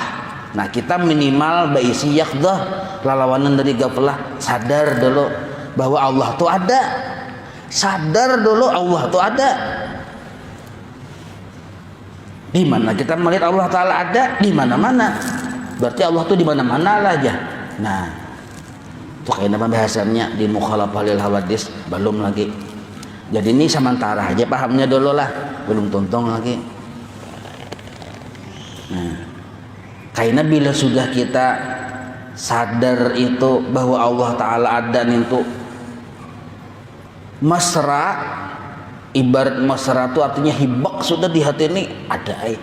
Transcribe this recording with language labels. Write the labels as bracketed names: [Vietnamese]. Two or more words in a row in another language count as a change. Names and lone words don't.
[Indonesian] Nah, kita minimal berisi yaqdah, lalawanan dari gaflah, sadar dulu bahwa Allah itu ada. Sadar dulu Allah itu ada. Di mana kita melihat Allah Ta'ala ada? Di mana-mana. Berarti Allah itu di mana-mana lah aja. Nah, itu kayaknya pembahasannya di [Arabic] mukhalafah lil hawadis [Indonesian] belum lagi. Jadi ini sementara aja pahamnya dulu lah, belum tuntung lagi. Nah, karena bila sudah kita sadar itu bahwa Allah Ta'ala ada itu mesra, Ibarat mesra itu artinya hibak sudah di hati ini, ada ai.